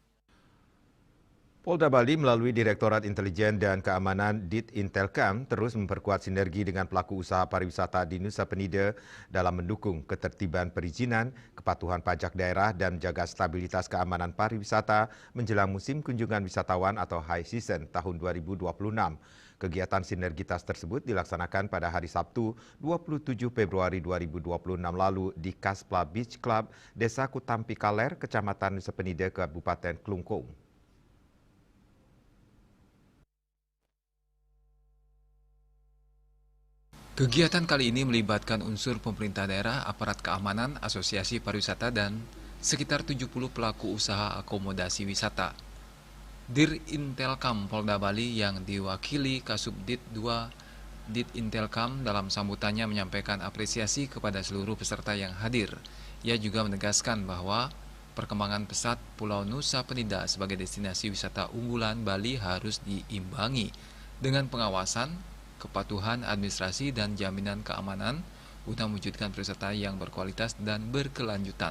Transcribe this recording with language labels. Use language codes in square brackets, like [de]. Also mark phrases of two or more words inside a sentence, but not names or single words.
[id] Polda Bali melalui Direktorat Intelijen dan Keamanan Ditintelkam terus memperkuat sinergi dengan pelaku usaha pariwisata di Nusa Penida dalam mendukung ketertiban perizinan, kepatuhan pajak daerah dan menjaga stabilitas keamanan pariwisata menjelang musim kunjungan wisatawan atau [en] high season [id] tahun 2026. Kegiatan sinergitas tersebut dilaksanakan pada hari Sabtu 27 Februari 2026 lalu di Kaspla Beach Club, Desa Kutampi Kaler, Kecamatan Nusa Penida, Kabupaten Klungkung. Kegiatan kali ini melibatkan unsur pemerintah daerah, aparat keamanan, asosiasi pariwisata, dan sekitar 70 pelaku usaha akomodasi wisata. Dirintelkam Polda Bali yang diwakili Kasubdit 2 Ditintelkam dalam sambutannya menyampaikan apresiasi kepada seluruh peserta yang hadir. Ia juga menegaskan bahwa perkembangan pesat Pulau Nusa Penida sebagai destinasi wisata unggulan Bali harus diimbangi dengan pengawasan, kepatuhan administrasi, dan jaminan keamanan guna mewujudkan pariwisata yang berkualitas dan berkelanjutan.